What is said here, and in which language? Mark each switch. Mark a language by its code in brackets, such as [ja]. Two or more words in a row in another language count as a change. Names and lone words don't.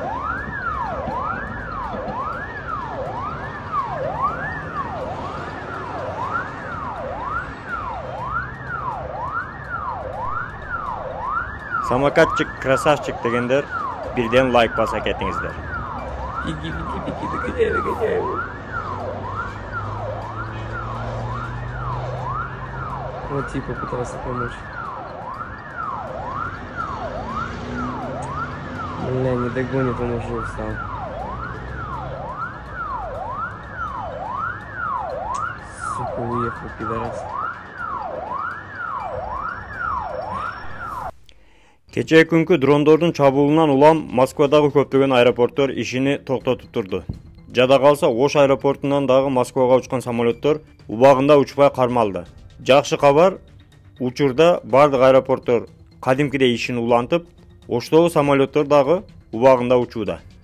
[ru] Самокатчик, красавчик [ky] дегендер бирден лайк баса кетиңиздер. [ru] Вот типа пытался помочь. Бля, не догонит, он уже устал. Сука, уехал, пидорас. [ky] Кечээ күнкү дрондордун чабуулунан улам Москвадагы көптөгөн аэропорттор ишини токтотуп турду. Жада калса Ош аэропортунан дагы Москвага учкан самолеттор убагында учпай кармалды. Жакшы кабар, учурда бардык аэропорттор кадимкидей ишин улантып, Оштогу самолеттор дагы убагында учууда.